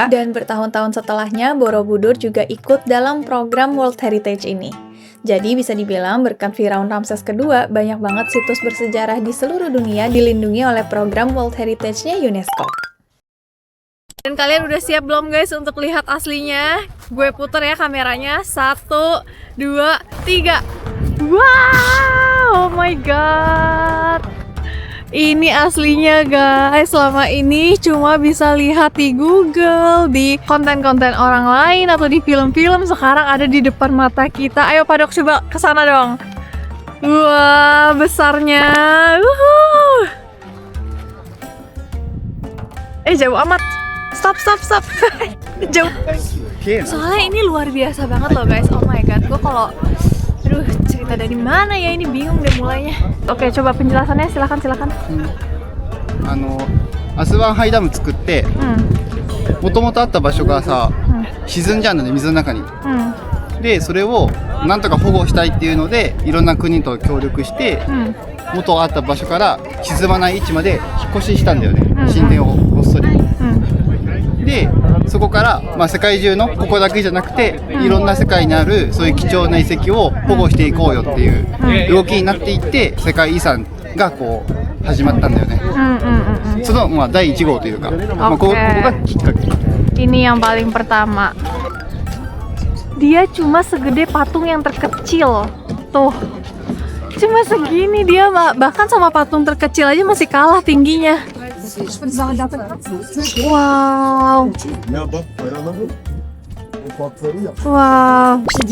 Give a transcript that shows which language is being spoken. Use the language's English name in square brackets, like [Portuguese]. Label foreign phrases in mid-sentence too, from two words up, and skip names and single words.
[Indonesian] Dan bertahun-tahun setelahnya, Borobudur juga ikut dalam program [English] World Heritage [Indonesian] ini. Jadi bisa dibilang berkat Firaun Ramses kedua, banyak banget situs bersejarah di seluruh dunia dilindungi oleh program [English] World Heritage- [Indonesian] nya UNESCO. Dan kalian udah siap belum guys untuk lihat aslinya? Gue puter ya kameranya. 1, 2, 3. [English] Wow, oh my god. [Indonesian] Ini aslinya guys, selama ini cuma bisa lihat di Google, di konten-konten orang lain atau di film-film, sekarang ada di depan mata kita. Ayo Padok coba kesana dong. Wah, besarnya. Jauh amat. Stop. Jauh. Soalnya ini luar biasa banget loh guys. [English] Oh my god, [Indonesian] gue kalau cerita dari mana ya, ini bingung deh mulainya. Oke, coba penjelasannya, silakan. [Japanese] アスワンハイダム作って、もともとあった場所がさ、沈んじゃうんだね、水の中に。で、それをなんとか保護したいっていうので、いろんな国と協力して、元あった場所から沈まない位置まで引っ越ししたんだよね、神殿をごっそり。で、そこから、世界中のここだけじゃなくて、いろんな世界にあるそういう貴重な遺跡を保護していこうよっていう動きになっていって、世界遺産がこう始まったんだよね。その第1号というか、ここがきっかけ。 [Indonesian] Ini yang paling pertama. Dia cuma segede patung yang terkecil. Tuh. Cuma segini dia, bahkan sama patung terkecil aja masih kalah tingginya. Wow. Wow.